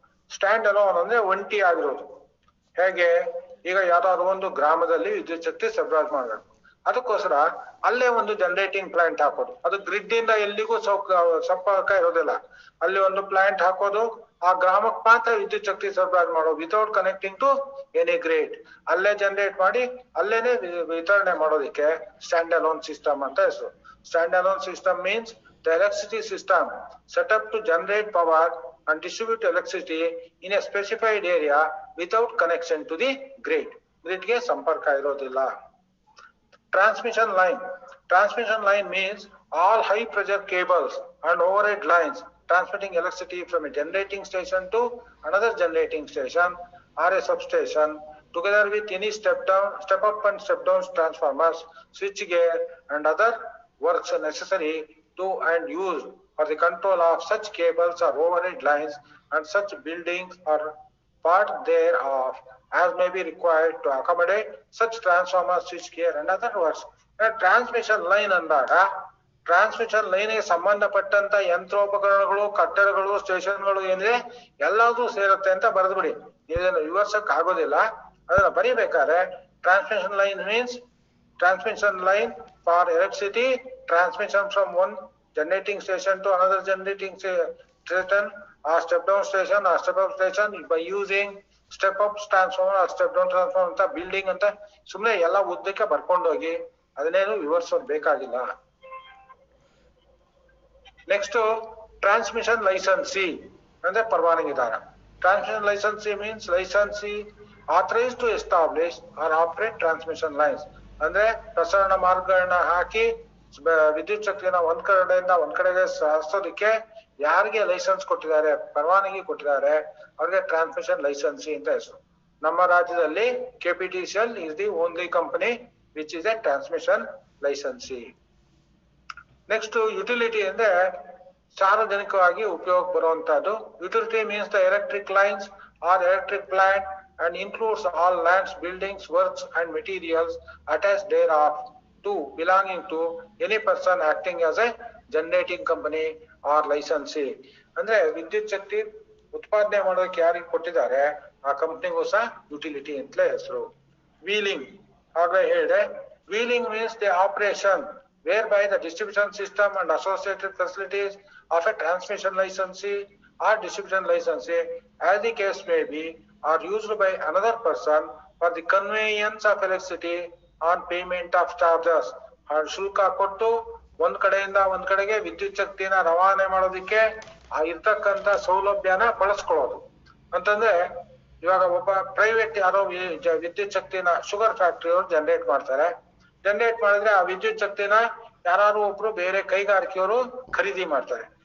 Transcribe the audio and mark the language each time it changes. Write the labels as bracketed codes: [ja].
[kn] Stand alone ಅಂದ್ರೆ ಒಂಟಿ ಆಗಿರೋದು. ಹೇಗೆ, ಈಗ ಯಾವ್ದಾದ್ರು ಒಂದು ಗ್ರಾಮದಲ್ಲಿ ವಿದ್ಯುತ್ ಶಕ್ತಿ ಸರಬರಾಜು ಮಾಡಬೇಕು, ಅದಕ್ಕೋಸ್ಕರ ಅಲ್ಲೇ ಒಂದು ಜನರೇಟಿಂಗ್ ಪ್ಲಾಂಟ್ ಹಾಕೋದು. ಅದು ಗ್ರಿಡ್ ಇಂದ ಎಲ್ಲಿಗೂ ಸಂಪರ್ಕ ಇರೋದಿಲ್ಲ. ಅಲ್ಲಿ ಒಂದು ಪ್ಲಾಂಟ್ ಹಾಕೋದು, ಆ ಗ್ರಾಮಕ್ಕೆ ಮಾತ್ರ ವಿದ್ಯುತ್ ಶಕ್ತಿ ಸರಬರಾಜು ಮಾಡೋದು [en] Without connecting to any grid. [kn] ಅಲ್ಲೇ ಜನರೇಟ್ ಮಾಡಿ ಅಲ್ಲೇನೆ ವಿತರಣೆ ಮಾಡೋದಕ್ಕೆ ಸ್ಟ್ಯಾಂಡ್ ಅಲೋನ್ ಸಿಸ್ಟಮ್ ಅಂತ ಹೆಸರು. [en] Stand alone system means the electricity system set up to generate power and distribute electricity in a specified area without connection to the grid. [kn] Grid ಗೆ ಸಂಪರ್ಕ ಇರೋದಿಲ್ಲ. [en] Transmission line. Transmission line means all high pressure cables and overhead lines transmitting electricity from a generating station to another generating station or a substation together with any step up and step down transformers, switch gear and other works necessary to and used for the control of such cables or overhead lines and such buildings or part thereof as may be required to accommodate such transformers, switch gear and other works. [kn] Transmission line ಅಂದಾಗ transmission line ಗೆ ಸಂಬಂಧಪಟ್ಟಂತ ಯಂತ್ರೋಪಕರಣಗಳು, ಕಟ್ಟಡಗಳು, ಸ್ಟೇಷನ್ಗಳು ಏನಿದೆ ಎಲ್ಲದೂ ಸೇರುತ್ತೆ ಅಂತ ಬರೆದ್ಬಿಡಿ. ಇದನ್ನು ವಿವರಿಸಕ್ ಆಗೋದಿಲ್ಲ, ಅದನ್ನ ಬರೀಬೇಕಾದ್ರೆ [en] transmission line means transmission line for electricity transmission from one generating station to another generating station or step down station or step up station by using step up transformer or step down transformer [kn] ಅಂತ building ಅಂತ ಸುಮ್ಮನೆ ಎಲ್ಲ ಉದ್ದಕ್ಕೆ ಬರ್ಕೊಂಡೋಗಿ ಅದನ್ನೇನು ವಿವರಿಸೋದು ಬೇಕಾಗಿಲ್ಲ. Next transmission licensee ಅಂದ್ರೆ ಪರವಾನಗಿದಾರ. [en] Transmission licensee means licensee authorized to establish or operate transmission lines. [kn] ಅಂದ್ರೆ ಪ್ರಸರಣ ಮಾರ್ಗಗಳನ್ನ ಹಾಕಿ ವಿದ್ಯುತ್ ಶಕ್ತಿನ ಒಂದ್ ಕಡೆಯಿಂದ ಒಂದ್ ಕಡೆಗೆ ಸಾಗಿಸೋದಕ್ಕೆ ಯಾರಿಗೆ ಲೈಸೆನ್ಸ್ ಕೊಟ್ಟಿದ್ದಾರೆ, ಪರವಾನಗಿ ಕೊಟ್ಟಿದ್ದಾರೆ, ಅವ್ರಿಗೆ ಟ್ರಾನ್ಸ್ಮಿಷನ್ ಲೈಸೆನ್ಸಿ ಅಂತ ಹೆಸರು. ನಮ್ಮ ರಾಜ್ಯದಲ್ಲಿ [en] KPTCL is the only company which is a transmission licensee. [kn] Next utility ಅಂದ್ರೆ ಸಾರ್ವಜನಿಕವಾಗಿ ಉಪಯೋಗ ಬರುವಂತಹದ್ದು. [en] Utility means the electric lines or electric plant and includes all lands, buildings, works and materials attached thereof to belonging to any person acting as a generating company or licensee. [kn] ಅಂದ್ರೆ ವಿದ್ಯುತ್ ಶಕ್ತಿ ಉತ್ಪಾದನೆ ಮಾಡೋದಕ್ಕೆ ಯಾರಿಗೆ ಕೊಟ್ಟಿದ್ದಾರೆ ಆ ಕಂಪನಿಗೂ ಸಹ ಯುಟಿಲಿಟಿ ಅಂತಲೇ ಹೆಸರು. ವೀಲಿಂಗ್ ಆಗಲೇ ಹೇಳಿದೆ. [en] Wheeling means the operation whereby the distribution system and associated facilities of a transmission licensee or distribution license, as the case may be, are used by another person for the conveyance of electricity on payment of charges. [kn] ಶುಲ್ಕ ಕೊಟ್ಟು ಒಂದ್ ಕಡೆಯಿಂದ ಒಂದ್ ಕಡೆಗೆ ವಿದ್ಯುತ್ ಶಕ್ತಿನ ರವಾನೆ ಮಾಡೋದಿಕ್ಕೆ ಆ ಇರ್ತಕ್ಕಂತ ಸೌಲಭ್ಯನ ಬಳಸ್ಕೊಳ್ಳೋದು ಅಂತಂದ್ರೆ, ಇವಾಗ ಒಬ್ಬ ಪ್ರೈವೇಟ್ ಯಾರೋ ವಿದ್ಯುತ್ ಶಕ್ತಿನ ಶುಗರ್ ಫ್ಯಾಕ್ಟರಿ ಅವರು ಜನರೇಟ್ ಮಾಡ್ತಾರೆ. ಜನರೇಟ್ ಮಾಡಿದ್ರೆ ಆ ವಿದ್ಯುತ್ ಶಕ್ತಿನ ಯಾರು ಒಬ್ರು ಬೇರೆ ಕೈಗಾರಿಕೆಯವರು ಖರೀದಿ ಮಾಡ್ತಾರೆ.